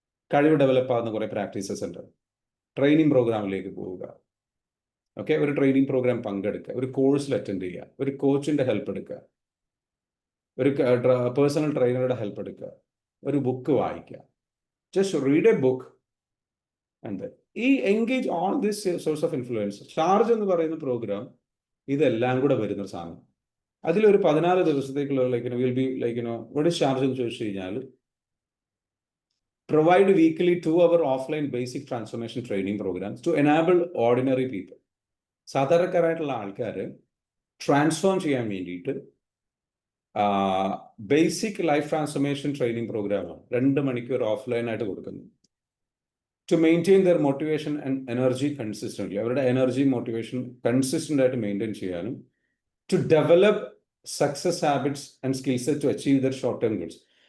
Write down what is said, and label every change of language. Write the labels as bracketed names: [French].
[Malayalam] കഴിവ് ഡെവലപ്പ് ആകുന്ന കുറേ പ്രാക്ടീസസ് ഉണ്ട്. ട്രെയിനിങ് പ്രോഗ്രാമിലേക്ക് പോവുക, ഓക്കെ, ഒരു ട്രെയിനിങ് പ്രോഗ്രാം പങ്കെടുക്കുക, ഒരു കോഴ്സിൽ അറ്റൻഡ് ചെയ്യുക, ഒരു കോച്ചിന്റെ ഹെൽപ്പ് എടുക്കുക, ഒരു പേഴ്സണൽ ട്രെയിനറുടെ ഹെൽപ്പ് എടുക്കുക, ഒരു ബുക്ക് വായിക്കുക. [English] Just read a book and ഈ engage on this source of influence. [Malayalam] Charge എന്ന് പറയുന്ന പ്രോഗ്രാം ഇതെല്ലാം കൂടെ വരുന്ന സാധനം. അതിലൊരു 14 ദിവസത്തേക്കുള്ള what is charge എന്ന് ചോദിച്ചു കഴിഞ്ഞാൽ, [English] provide weekly 2-hour offline basic transformation training programs to enable ordinary people. [Malayalam] സാധാരണക്കാരായിട്ടുള്ള ആൾക്കാർ ട്രാൻസ്ഫോം ചെയ്യാൻ വേണ്ടിയിട്ട് ബേസിക് ലൈഫ് ട്രാൻസ്ഫോർമേഷൻ ട്രെയിനിങ് പ്രോഗ്രാമാണ് 2 മണിക്കൂർ ഓഫ്ലൈൻ ആയിട്ട് കൊടുക്കുന്നത്. [English] to maintain their motivation and energy consistently, [Malayalam] അവരുടെ എനർജി മോട്ടിവേഷൻ കൺസിസ്റ്റൻ്റ് ആയിട്ട് മെയിൻറ്റെയിൻ ചെയ്യാനും, [English] To develop success habits and skill set to achieve their short term goals.